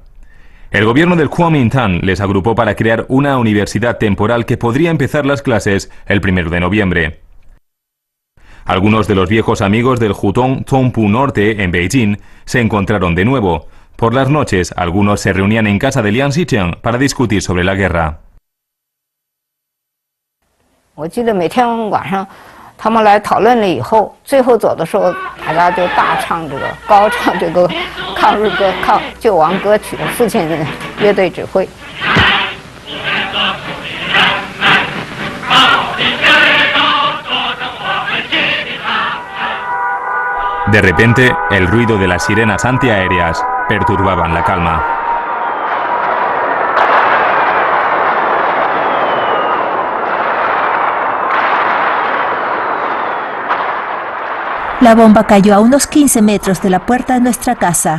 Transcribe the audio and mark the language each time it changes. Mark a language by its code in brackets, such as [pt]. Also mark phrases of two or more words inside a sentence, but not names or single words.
[es] El gobierno del Kuomintang les agrupó para crear una universidad temporal que podría empezar las clases el 1 de noviembre. Algunos de los viejos amigos del Hutong Zhongpu Norte en Beijing se encontraron de nuevo. Por las noches, algunos se reunían en casa de Liang Xicheng para discutir sobre la guerra. [zh] 我记得每天晚上他们来讨论了以后，最后走的时候，大家就大唱这个高唱这个抗日歌、抗救亡歌曲，父亲乐队指挥。 [es] De repente, el ruido de las sirenas antiaéreas perturbaban la calma. La bomba cayó a unos 15 metros de la puerta de nuestra casa.